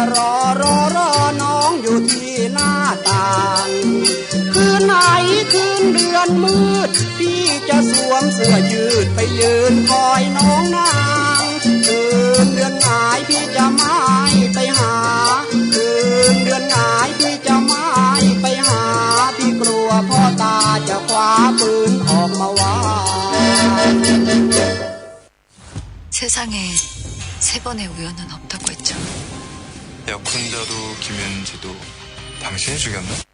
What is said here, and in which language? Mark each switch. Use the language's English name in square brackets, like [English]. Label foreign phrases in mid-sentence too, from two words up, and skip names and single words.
[Thai] รอน้องอยู่ที่หน้าต่างคืนไหนคืนเดือนมืดพี่จะสวมเสื้อยืดไปยืนคอยน้องนางคืนเดือนไหนพี่จะไม่ไปหาคืนเดือนไหนพี่จะไม่ไปหาพี่กลัวพ่อตาจะคว้าปืนออกมาวาง [Korean] 세상에 세 번의 우연은 없다고 했죠. 약혼자도 김현지도 당신이 죽였나?